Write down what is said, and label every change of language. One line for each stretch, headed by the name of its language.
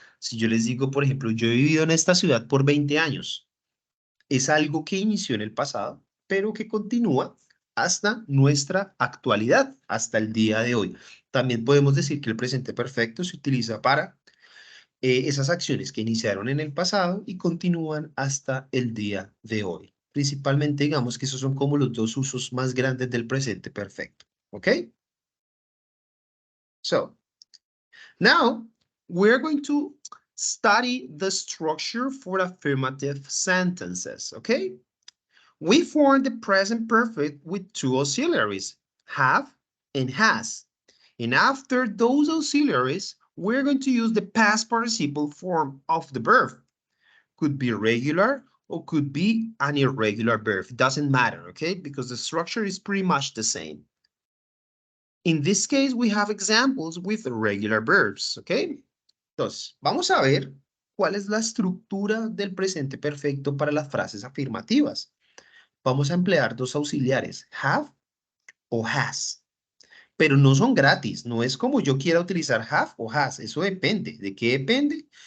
Spanish: Si yo les digo, por ejemplo, yo he vivido en esta ciudad por 20 años, es algo que inició en el pasado, pero que continúa hasta nuestra actualidad, hasta el día de hoy. También podemos decir que el presente perfecto se utiliza para esas acciones que iniciaron en el pasado y continúan hasta el día de hoy. Principalmente, digamos que esos son como los dos usos más grandes del presente perfecto. ¿Ok?
English: So, now we're going to study the structure for affirmative sentences. Okay? We form the present perfect with two auxiliaries, have and has. And after those auxiliaries, we're going to use the past participle form of the verb. Could be regular or could be an irregular verb. It doesn't matter, okay? Because the structure is pretty much the same. In this case, we have examples with regular verbs, okay?
Spanish: Entonces, vamos a ver cuál es la estructura del presente perfecto para las frases afirmativas. Vamos a emplear dos auxiliares, have o has. Pero no son gratis, no es como yo quiera utilizar have o has, eso depende. ¿De qué depende?